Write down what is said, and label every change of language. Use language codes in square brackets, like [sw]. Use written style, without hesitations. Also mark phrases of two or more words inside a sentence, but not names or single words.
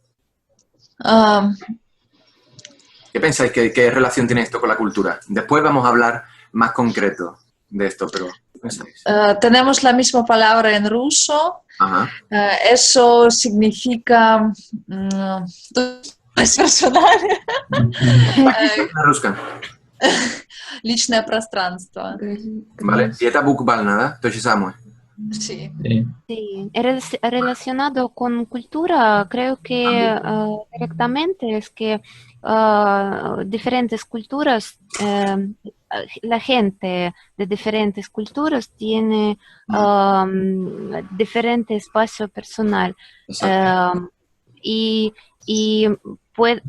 [es] ¿Qué pensáis? ¿Qué relación tiene esto con la cultura? Después vamos a hablar más concreto de esto, pero ¿qué pensáis? Tenemos la misma palabra en ruso. Ajá. Eso significa... es personal. [ru] Личное пространство. [es] Vale, y [ru] это буквально, ¿да? То же самое. [es] Sí. Sí, relacionado con cultura, creo que directamente es que diferentes culturas, la gente de diferentes culturas tiene diferente espacio personal y puede